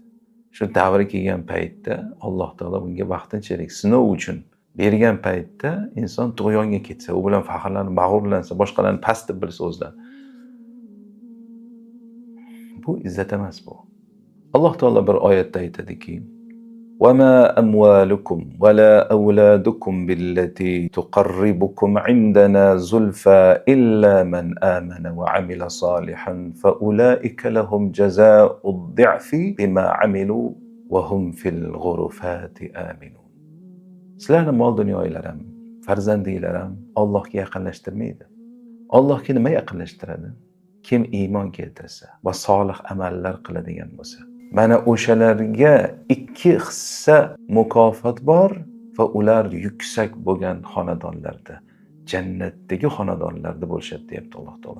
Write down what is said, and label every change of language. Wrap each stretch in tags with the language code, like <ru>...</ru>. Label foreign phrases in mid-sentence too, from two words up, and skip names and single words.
<uz>Shu davri kelgan paytda Alloh taolo bunga vaqtinchalik sinov uchun bergan paytda inson tug'yonga ketsa, u bilan faxrlanib, mag'rurlansa, boshqalarni past deb bilsa o'zidan. Bu izzat emas bu. Alloh taolo bir oyatda aytadiki:</uz> <ar>وَمَا أَمْوَالُكُمْ وَلَا أَوْلَادُكُمْ بِالَّتِي تُقَرِّبُكُمْ عِنْدَنَا زُلْفَى إِلَّا مَنْ آمَنَ وَعَمِلَ صَالِحًا فَأُولَئِكَ لَهُمْ جَزَاءُ الضِّعْفِ بِمَا عَمِلُوا وَهُمْ فِي الْغُرُفَاتِ آمِنُونَ.</ar> <uz>Sizlarni mol dunyoylarim, farzandinglarim Allohga yaqinlashtirmaydi. Allohga nima yaqinlashtiradi? Kim iymon keltirsa va solih amallar qiladigan bo'lsa, mana o'shalarga 2 hissa mukofot bor va ular yuksak bo'lgan xonadonlarda, jannatdagi xonadonlarda bo'lishadi deyapti Alloh taolo.</uz>